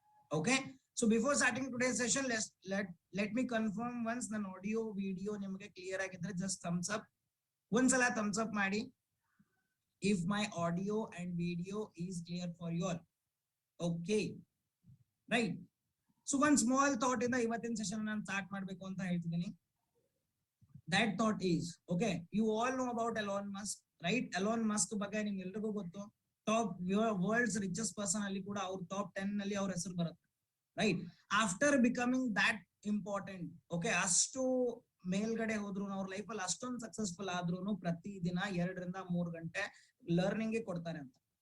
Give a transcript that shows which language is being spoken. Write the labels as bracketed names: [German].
[English] okay, so before starting today session let me confirm once [Kannada] ನನ್ನ audio video ನಿಮಗೆ clear ಆಗಿದ್ರೆ [English] just thumbs up, [Kannada] ಒಂದ್ಸಲ thumbs up ಮಾಡಿ [English] if my audio and video is clear for you all. Okay, right? So one small thought in the [Kannada] ಇವತ್ತಿನ session ನಾನು start ಮಾಡಬೇಕು ಅಂತ ಹೇಳ್ತಿದ್ದೀನಿ. [English] That thought is, okay, you all know about Elon Musk, right? [Kannada] Elon Musk ಬಗ್ಗೆ ನಿಮ್ಗೆ ಎಲ್ರಿಗೂ ಗೊತ್ತು. [English] top world's richest person [Kannada] ಅಲ್ಲಿ ಕೂಡ ಅವ್ರ ಟಾಪ್ 10 ನಲ್ಲಿ ಅವ್ರ ಹೆಸರು ಬರುತ್ತೆ, right? [English] after becoming that important, [Kannada] okay, ಅಷ್ಟು ಮೇಲ್ಗಡೆ ಹೋದ್ರು ಅವ್ರ ಲೈಫ್ ಅಲ್ಲಿ ಅಷ್ಟೊಂದು ಸಕ್ಸಸ್ಫುಲ್ ಆದ್ರೂ ಪ್ರತಿದಿನ 2 ರಿಂದ 3 ಗಂಟೆ ಲರ್ನಿಂಗ್ ಕೊಡ್ತಾರೆ ಅಂತ.